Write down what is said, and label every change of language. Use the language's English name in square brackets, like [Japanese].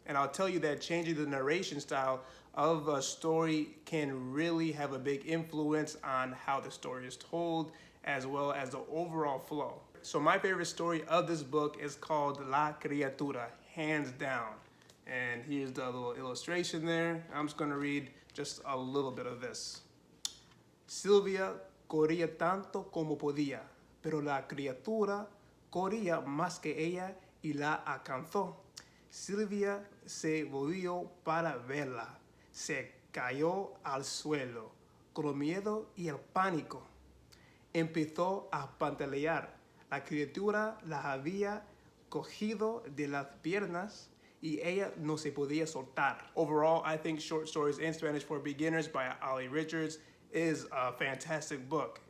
[English] And I'll tell you that changing the narration style of a story can really have a big influence on how the story is told, as well as the overall flow. So my favorite story of this book is called La Criatura, hands down. And here's the little illustration there. I'm just going to read just a little bit of this. [Spanish] Silvia corría tanto como podía, pero la criatura corría más que ella y la alcanzó. Silvia se volvió para verla. Se cayó al suelo, con miedo y el pánico. Empezó a pantalear. La criatura la había cogido de las piernas y ella no se podía soltar. [English] Overall, I think Short Stories in Spanish for Beginners by Olly Richards is a fantastic book.